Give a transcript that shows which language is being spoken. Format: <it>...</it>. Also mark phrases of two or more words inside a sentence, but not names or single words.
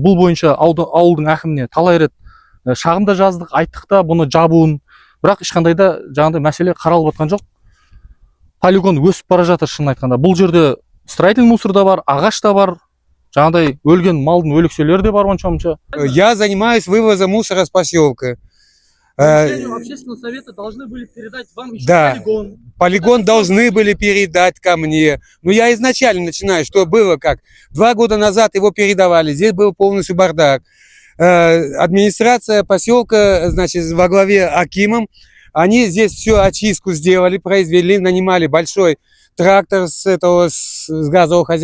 <kk>Бұл бойынша ауылдың әкіміне талай рет шағымда жаздық, айттық та бұны жабуын. Бірақ ешқандай да жаңағыдай мәселе қаралып жатқан жоқ. Полигон өсіп бара жатыр шынын айтқанда. Бұл жерде</kk> <ru>строительный мусор</ru> <kk>да бар, ағаш та бар, жаңағыдай өлген малдың өлекселері де бар онша-мұнша.</kk> <ru>Я занимаюсь вывозом мусора с поселка. Общественного совета должны были передать вам еще полигон. Полигон должны были передать ко мне. Но я изначально начинаю, что было как. 2 года назад его передавали, здесь был полностью бардак. Администрация поселка, значит, во главе Акимом, они здесь всю очистку сделали, произвели, нанимали большой трактор с газового хозяйства.</ru>